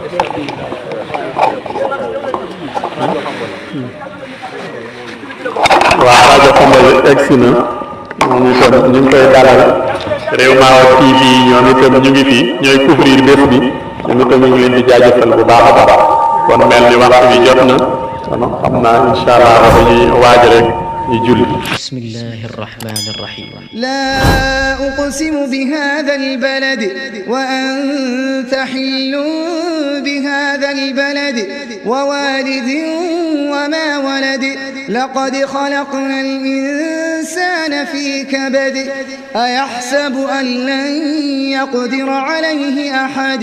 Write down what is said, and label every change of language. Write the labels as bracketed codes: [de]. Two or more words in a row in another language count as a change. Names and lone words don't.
[wo] waa rajo Xombol egsi na moom itam ñu ngi koy dalal Rewma TV ñoom itam ñu ngi fi ñooy couvrir bés bi ñoom itam ñu ngi leen di jaajëfal bu baax a baax kon mel ni waxtu bi jot na kon xam naa [ar] إن شاء الله [wo] dañuy waaj rek ñu julli. [ar] بسم الله الرحمن الرحيم لا أقسم بهذا البلد وأنت حل بهذا البلد ووالد وما ولد لقد خلقنا الإنسان في كبد أيحسب أن لن يقدر عليه أحد